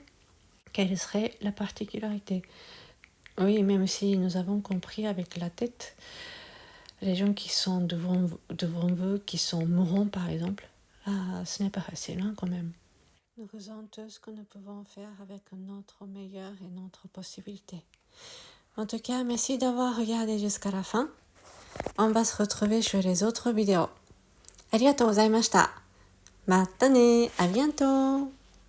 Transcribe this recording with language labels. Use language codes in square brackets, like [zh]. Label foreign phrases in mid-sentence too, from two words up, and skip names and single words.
[fr] Quelle serait la particularité? Oui, même si nous avons compris avec la tête, les gens qui sont devant vous, qui sont mourants par exemple, ce n'est pas facile quand même. Nous faisons tout ce que nous pouvons faire avec notre meilleur et notre possibilité. En tout cas, merci d'avoir regardé jusqu'à la fin. On va se retrouver sur les autres vidéos. [ja] ありがとうございました。またね。 [fr] À bientôt.